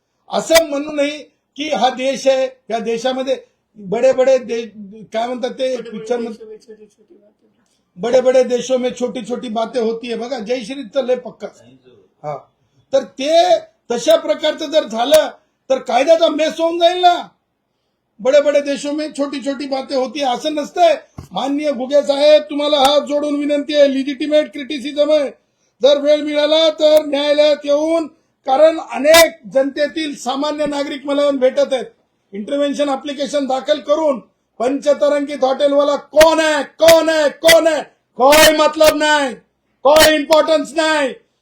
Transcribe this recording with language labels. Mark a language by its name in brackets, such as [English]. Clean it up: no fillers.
[Marathi] असं म्हणू नये की हा देश आहे, या देशामध्ये [Hindi] बडे बडे काय म्हणतात ते पिक्चर मध्ये बडे बडे देशों में छोटी छोटी बातें होती है [Marathi] बघा, जयश्रीचं लय पक्का. हा, तर ते तशा प्रकारचं जर झालं तर कायद्याचा मेस होऊन जाईल ना. [Hindi] बडे बडे देशों में छोटी छोटी बातें होती है [Marathi] असं नसतंय. माननीय घुगे साहेब, तुम्हाला हात जोडून विनंती आहे, [English] legitimate criticism [Marathi] आहे, जर वेळ मिळाला तर न्यायालयात येऊन, कारण अनेक जनतेतील सामान्य नागरिक मला भेटत आहेत, इंटरव्हेन्शन अप्लिकेशन दाखल करून पंचतारांकित हॉटेलवाला [Hindi] कौन है कौन है कौन है, [Marathi] कोई मतलब नाही, कोई इम्पॉर्टन्स नाही.